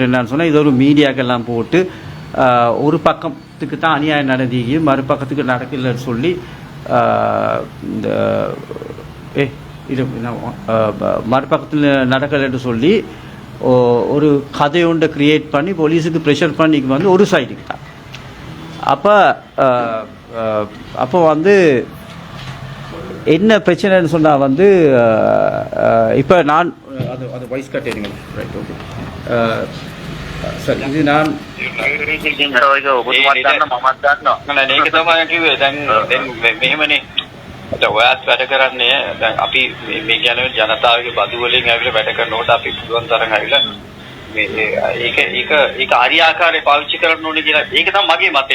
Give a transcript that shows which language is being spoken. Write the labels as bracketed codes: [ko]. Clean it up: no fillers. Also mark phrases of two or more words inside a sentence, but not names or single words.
[ta] என்னன்னு சொன்னால் இது ஒரு மீடியாக்கெல்லாம் போட்டு ஒரு பக்கத்துக்கு தான் அநியாயம் நடந்தீங்க, மறுபக்கத்துக்கு நடக்கலன்னு சொல்லி இந்த இது மறுபக்கத்தில் நடக்கலைன்னு சொல்லி ஒரு கதை ஒன்றை கிரியேட் பண்ணி போலீஸுக்கு ப்ரெஷர் பண்ணி வந்து ஒரு சைடுக்கு தான். அப்போ வந்து என்ன பிரச்சனைன்னு சொன்னால் வந்து இப்போ நான் அது வாய்ஸ் கட்டேனுங்க. [en] right, okay sir. [ta] இது நான் [si] ඔයාත් වැඩ කරන්නේ දැන් අපි මේ කියන්නේ ජනතාවගේ බදු වලින් ඇවිල්ලා වැඩ කරනකොට අපි පුළුවන් තරම් ඇවිල්ලා මේ ඒක හරියාකාරයෙන් පාවිච්චි කරන්න ඕනේ කියලා ඒක තමයි මගේ මතය.